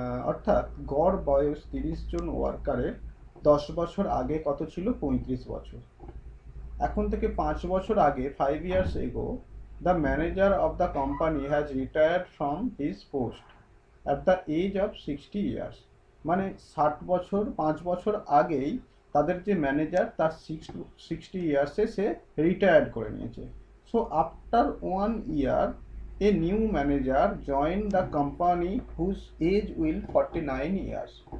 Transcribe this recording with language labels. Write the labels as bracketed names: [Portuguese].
[Bangla] অর্থাৎ গড় বয়স 30 জন ওয়ার্কারের 10 বছর আগে কত ছিল? 35 বছর। এখন থেকে 5 বছর আগে, [English] 5 years ago, the manager of the company has retired from his post at the age of 60 years. [Bangla] মানে 60 বছর, 5 বছর আগেই তাদের যে ম্যানেজার তার 60 ইয়ার্সে সে রিটায়ার্ড করে নিয়েছে। [English] So after 1 year a new manager join the company whose age will 49 years.